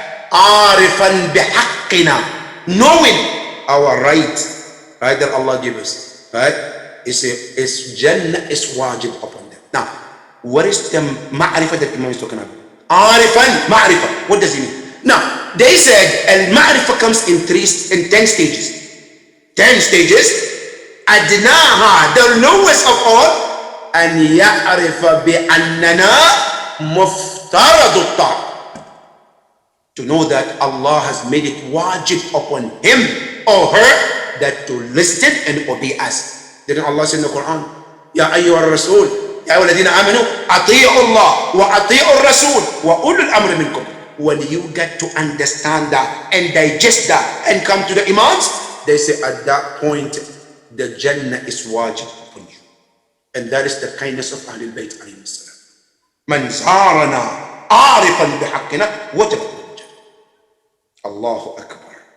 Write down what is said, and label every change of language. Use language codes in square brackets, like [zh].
[en] Arifan bihaqqina, knowing our right that Allah gives us, right? It's Jannah is wajib upon them. Now, what is the ma'rifah that Imam is talking about? Arifan, ma'rifah. What does it mean? Now, they said al-ma'rifah comes in 10 stages. 10 stages. [ar] أدناها, [en] the lowest of all, [ar] أن يعرف بأننا مفترض الطاعة. [en] To know that Allah has made it wajib upon him or her that to listen and obey us. Didn't Allah say in the Quran, [ar] يا أيها الرسول يا أيها الذين آمنوا أطيعوا الله وأطيعوا الرسول وأولو الأمر منكم. [en] When you get to understand that and digest that and come to the imams, they say at that point the Jannah is wajib upon you. And that is the kindness of Ahlul Bayt alayhi salam. Man zarana arifan bihaqqina wajabat lahu Jannah. Allahu Akbar.